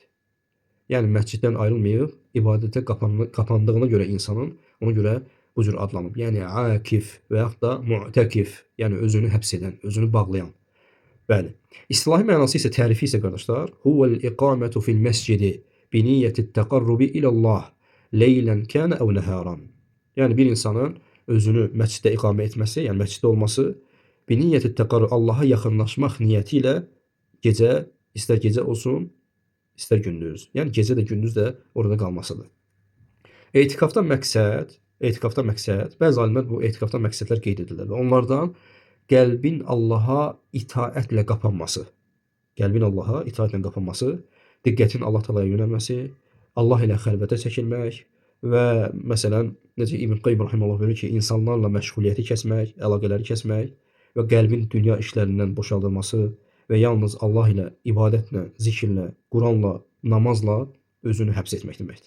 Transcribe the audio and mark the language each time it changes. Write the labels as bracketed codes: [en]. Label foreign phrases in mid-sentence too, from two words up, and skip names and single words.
[az] Yəni məsciddən ayrılmayıb ibadətə qapandığına görə insanın ona görə bu cür adlanıb. Yəni akif və yaxud da mu'təkif, yəni özünü həbs edən, özünü bağlayan. Bəli. İstilahi mənası isə, tərifi isə qardaşlar, [ar] هو الإقامة في المسجد بنية التقرب إلى الله ليلا كان أو نهارا. [az] Yəni bir insanın özünü məsciddə iqamə etməsi, yəni məsciddə olması [ar] بنية التقرب [az] Allaha yaxınlaşmaq niyyəti ilə gecə, istər gecə olsun, istər gündüz. Yəni gecə də gündüz də orada qalmasıdır. Etikafdan məqsəd, bəzi alimlər bu etikafdan məqsədlər qeyd edirlər və onlardan qəlbin Allaha itaətlə qapanması, diqqətin Allah Taalaya yönəlməsi, Allah ilə xəlvətə çəkilmək və məsələn, necə İbn Qayyim rahimehullah buyurur ki, insanlarla məşğuliyyəti kəsmək, əlaqələri kəsmək və qəlbin dünya işlərindən boşaldılması və yalnız Allah ilə, ibadətlə, zikirlə, Quranla, namazla özünü həbs etmək deməkdir.